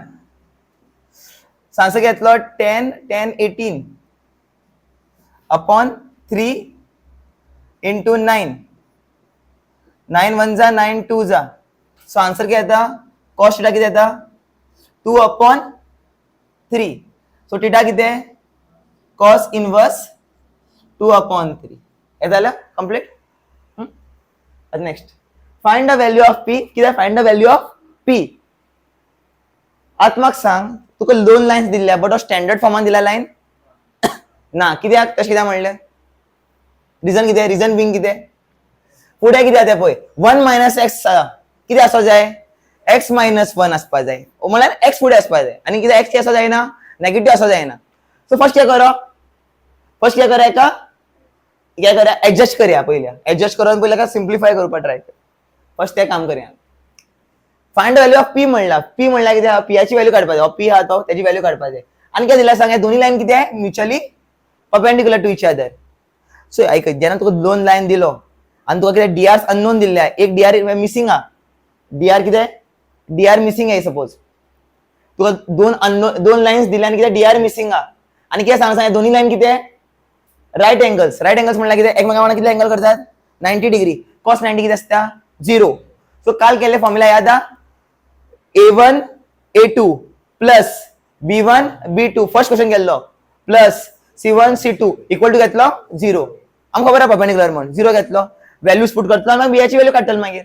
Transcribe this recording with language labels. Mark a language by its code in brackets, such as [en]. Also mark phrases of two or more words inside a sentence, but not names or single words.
[kok] आन्सर घेतलो 10 10 18 अपॉन 3 इंटू 9 9 1 जा 9 2 जा. सो आन्सर कितें येता? [en] cos theta [kok] कितें येता? 2 अपॉन 3. सो थिटा कितें? [en] cos inverse 2 upon 3. [kok] हे जालें कंप्लीट. [en] next find the value of P. [kok] कितें [en] find the value of P? [kok] आतां म्हाका सांग तुका दोन लायन्स दिल्ल्या बट हो स्टँडर्ड फॉर्मान दिला लायन ना. कित्याक तशें कित्याक म्हणलें? रिजन कितें? [en] reason being [kok] कितें? फुडें कितें जाता पळय 1 [en] minus x [kok] कितें आसपाक जाय? x मायनस 1 आसपाक जाय. म्हळ्यार x फुडें आसपाक जाय आनी कितें x आसपाक जायना? नेगेटिव्ह आसपाक जायना. सो फर्स्ट कितें करो? कितें करा एडजस्ट करया. पयल्या एडजस्ट करून पयल्या सिम्प्लिफाय करपाक ट्राय कर. फर्स्ट तें काम करया. [en] find the value of P [kok] म्हणला. P म्हणल्यार कितें? P ची व्हॅल्यू काडपाक जाय. P आहा तो त्याची व्हॅल्यू काडपाक जाय. आनी कितें दिला सांग? दोन्ही लाईन कितें आहे? [en] mutually perpendicular to each other. [kok] सो ऐक जेन्ना तुका दोन लाईन दिलो आनी तुका कितें [en] dr unknown [kok] दिल्ले आहे. एक [en] dr missing [kok] आहा. dr कितें? [en] dr missing [kok] आहे. सपोज तुका दोन लाईन्स दिल्या आनी कितें [en] dr missing [kok] आहा आनी कितें सांग दोन्ही लाईन कितें? [en] right angles. right angles [kok] म्हणल्यार कितें? एकमेकां वांगडा कितले एंगल करतात? 90 डिग्री. कॉस 90 कितें आसता? 0. सो काल केले फॉर्म्युला याद आहा? [en] A1 A2 plus B1 B2 first question केल्लो plus C1 C2 equal to घेतलो 0. [kok] आमकां खबर आहा परपेंडिक्युलर म्हणून 0 घेतलो. [en] values put [kok] करतलो आनी B ची व्हॅल्यू काडटलो मागीर.